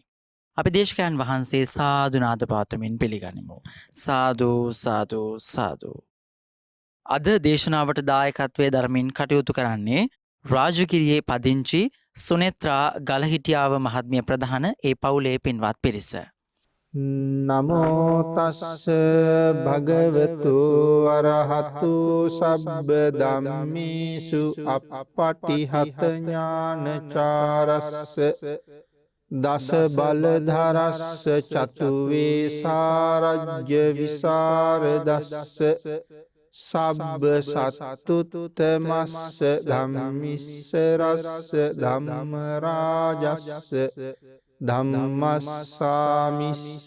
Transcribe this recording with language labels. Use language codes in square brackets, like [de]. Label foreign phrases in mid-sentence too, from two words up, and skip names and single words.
[si] අපි දේශකයන් වහන්සේ සාදුනාද පාතුමින් පිළිගනිමු. සාදු සාදු සාදු. අද දේශනාවට දායකත්වය දරමින් කටයුතු කරන්නේ රාජගිරියේ පදිංචි සුනෙත්‍රා ගලහිටියාව මහත්මිය ප්‍රධාන ඒ පවුලේ පින්වත් පිරිස. [pi] නමෝ තස්ස භගවතු අරහතු සබ්බ ධම්මේසු අප්පටිහත ඥානචාරස්ස දස බලධරස්ස චතුවේ සාරජ්‍ය විසරදස්ස සබ්බ සත්තුත්තමස්ස ධම්මිස්ස රස්ස ධම්ම රාජස්ස ධම්මස්සාමිස්ස